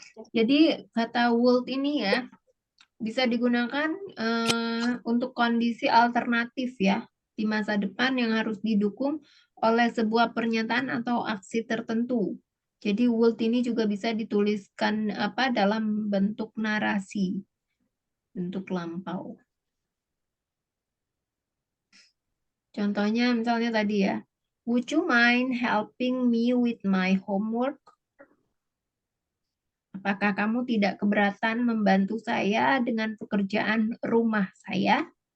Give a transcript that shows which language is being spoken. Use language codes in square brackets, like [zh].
[id] Jadi kata would ini ya bisa digunakan untuk kondisi alternatif ya di masa depan yang harus didukung oleh sebuah pernyataan atau aksi tertentu. Jadi would ini juga bisa dituliskan apa dalam bentuk narasi, bentuk lampau. Contohnya misalnya tadi ya, [en] would you mind helping me with my homework? [id] Apakah kamu tidak keberatan membantu saya dengan pekerjaan rumah saya?